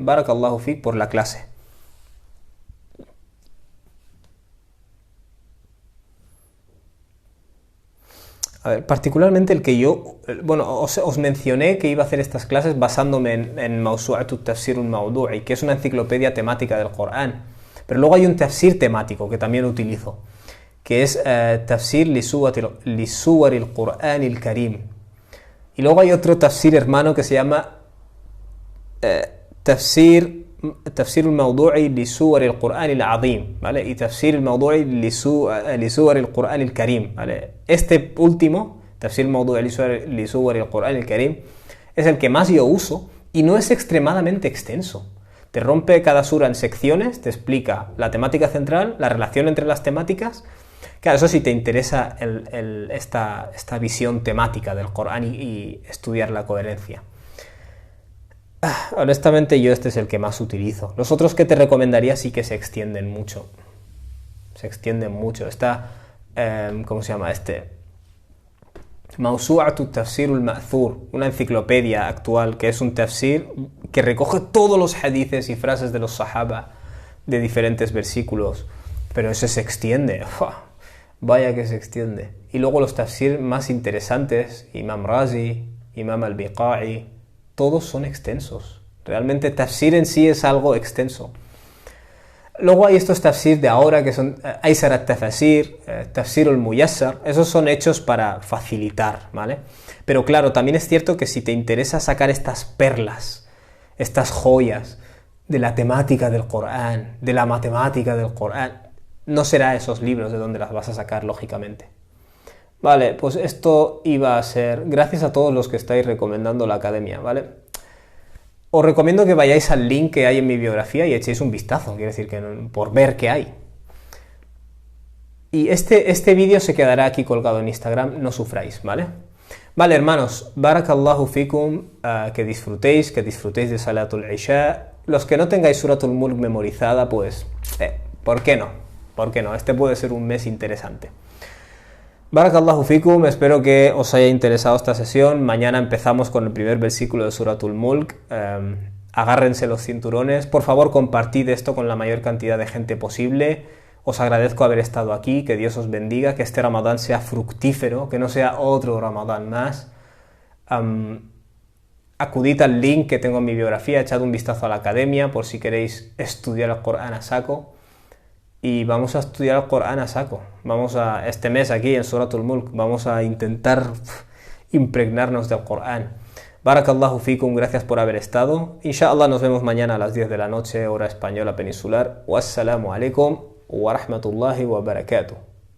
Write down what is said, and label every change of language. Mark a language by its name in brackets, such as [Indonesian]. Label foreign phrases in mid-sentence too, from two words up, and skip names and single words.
[Arabic] بارك الله فيك [Spanish] por la clase. A ver, particularmente el que yo, bueno, os mencioné que iba a hacer estas clases basándome en Mawsu'atu Tafsir al-Mawdu'i, que es una enciclopedia temática del Corán. Pero luego hay un tafsir temático que también utilizo, que es Tafsir li Suwar al-Qur'an al-Karim. Y luego hay otro tafsir hermano que se llama Tafsir al-Mawdu'i li Suwar al-Qur'an al-Azim, ¿vale? Y Tafsir al-Mawdu'i li Suwar al-Qur'an al-Karim, ¿vale? Este último, Tafsir al-Mawdu'i li Suwar al-Qur'an al-Karim, es el que más yo uso y no es extremadamente extenso. Te rompe cada sura en secciones, te explica la temática central, la relación entre las temáticas. Claro, eso sí te interesa esta visión temática del Corán y estudiar la coherencia. Honestamente yo este es el que más utilizo. Los otros que te recomendaría sí que se extienden mucho. Se extienden mucho. Está, ¿cómo se llama este? Mawsu'atu Tafsir al-Ma'thur, una enciclopedia actual que es un tafsir que recoge todos los hadices y frases de los sahaba de diferentes versículos, pero ese se extiende, ¡fua! Vaya que se extiende. Y luego los tafsir más interesantes, Imam Razi, Imam al-Biqa'i, todos son extensos. Realmente tafsir en sí es algo extenso. Luego hay estos tafsir de ahora que son Aysar al-Tafasir, Tafsir al-Muyassar, esos son hechos para facilitar, ¿vale? Pero claro, también es cierto que si te interesa sacar estas perlas, estas joyas de la temática del Corán, de la matemática del Corán, no será esos libros de donde las vas a sacar, lógicamente. Vale, pues esto iba a ser, gracias a todos los que estáis recomendando la academia, ¿vale? Os recomiendo que vayáis al link que hay en mi biografía y echéis un vistazo, quiere decir que por ver qué hay. Y este vídeo se quedará aquí colgado en Instagram, no sufráis, ¿vale? Vale, hermanos, [Arabic] بارك الله فيكم, [Spanish] que disfrutéis de Salatul Isha. Los que no tengáis Suratul Mulk memorizada, pues, ¿por qué no? ¿Por qué no? Este puede ser un mes interesante. [Arabic] بارك الله فيكم, [Spanish] espero que os haya interesado esta sesión. Mañana empezamos con el primer versículo de Suratul Mulk. Agárrense los cinturones. Por favor, compartid esto con la mayor cantidad de gente posible. Os agradezco haber estado aquí, que Dios os bendiga, que este Ramadán sea fructífero, que no sea otro Ramadán más. Acudid al link que tengo en mi biografía, echad un vistazo a la academia por si queréis estudiar el Corán a saco. Y vamos a estudiar el Corán a saco. Vamos a, este mes aquí en Suratul Mulk, vamos a intentar impregnarnos del Corán. [Arabic] بارك الله فيكم, [Spanish] gracias por haber estado. Inshallah nos vemos mañana a las 10 de la noche, hora española peninsular. [Arabic] والسلام عليكم ورحمة الله وبركاته.